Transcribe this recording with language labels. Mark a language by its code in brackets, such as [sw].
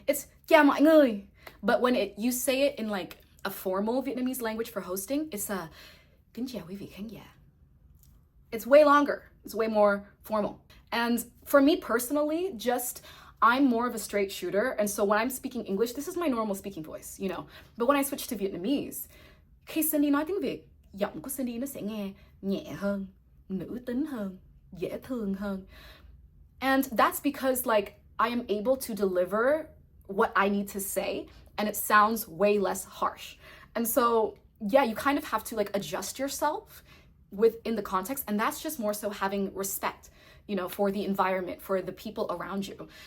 [en] It's [vi] chào mọi người. [en] But when you say it in like a formal Vietnamese language for hosting, it's a [vi] kính chào quý vị khán giả. [en] It's way longer. It's way more formal. And for me personally, I'm more of a straight shooter. And so when I'm speaking English, this is my normal speaking voice, you know. But when I switch to Vietnamese, [vi] khi Cindy nói tiếng Việt, giọng của Cindy nó sẽ nghe nhẹ hơn, nữ tính hơn, dễ thương hơn. [en] And that's because like I am able to deliver what I need to say and it sounds way less harsh. And so, yeah, you kind of have to like adjust yourself within the context, and that's just more so having respect, you know, for the environment, for the people around you.